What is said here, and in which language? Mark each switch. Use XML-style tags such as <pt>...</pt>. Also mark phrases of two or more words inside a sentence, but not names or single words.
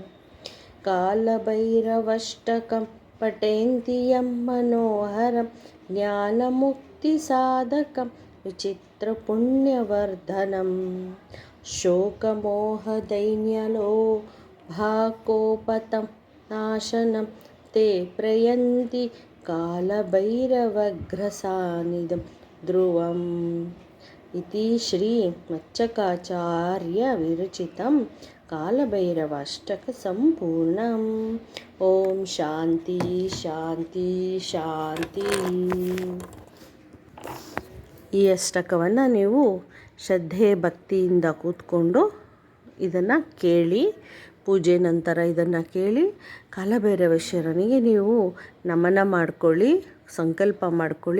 <sa>ಕಾಲಭೈರವಷ್ಟಕಂ ಪಠೇಂತಿ ಯಂ ಮನೋಹರಂ ಜ್ಞಾನಮುಕ್ತಿಸಾಧಕಂ ವಿಚಿತ್ರಪುಣ್ಯವರ್ಧನಂ ಶೋಕಮೋಹದೈನ್ಯಲೋಭಾಕೋಪತಂ ನಾಶನಂ ತೇ ಪ್ರಯಂತಿ ಕಾಲಭೈರವಗ್ರಸಾನಿಧಂ ಧ್ರುವಂ ಇತಿ ಶ್ರೀ ಮಚ್ಚಕಾಚಾರ್ಯ ವಿರಚಿತಂ ಕಾಲಭೈರವಾಷ್ಟಕ ಸಂಪೂರ್ಣಂ. ಓಂ ಶಾಂತಿ ಶಾಂತಿ ಶಾಂತಿ.</sa> <kn>ಈ ಅಷ್ಟಕವನ್ನು ನೀವು ಶ್ರದ್ಧೆ ಭಕ್ತಿಯಿಂದ ಕೂತ್ಕೊಂಡು ಇದನ್ನು ಕೇಳಿ, ಪೂಜೆ ನಂತರ ಇದನ್ನು ಕೇಳಿ ಕಾಲಭೈರವೇಶ್ವರನಿಗೆ ನೀವು ನಮನ ಮಾಡ್ಕೊಳ್ಳಿ, ಸಂಕಲ್ಪ ಮಾಡ್ಕೊಳ್ಳಿ.</kn>